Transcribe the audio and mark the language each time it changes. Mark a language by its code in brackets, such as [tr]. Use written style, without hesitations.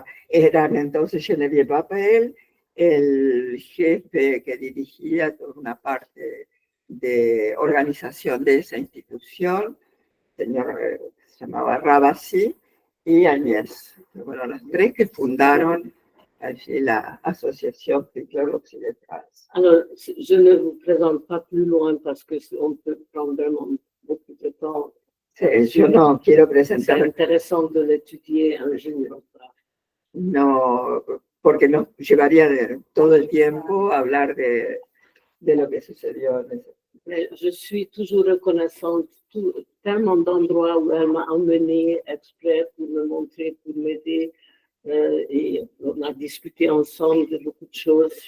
[es] Eran entonces Geneviève Appel, el jefe que dirigía toda una parte de organización de esa institución, señor, se llamaba Rabassi, y Agnès. Bueno, las 3 que fundaron allí la Asociación Pickler Occidental. [fr] Alors, je ne vous présente pas plus loin parce qu'on peut prendre vraiment beaucoup de temps. [es] Sí, yo no quiero presentar. [fr] C'est intéressant de l'étudier en général. [es] No, porque nos llevaría todo el tiempo a hablar de lo que sucedió. [fr] Mais je suis toujours reconnaissante tellement d'endroits où elle m'a emmenée exprès pour me montrer, pour m'aider. Et on a discuté ensemble de beaucoup de choses.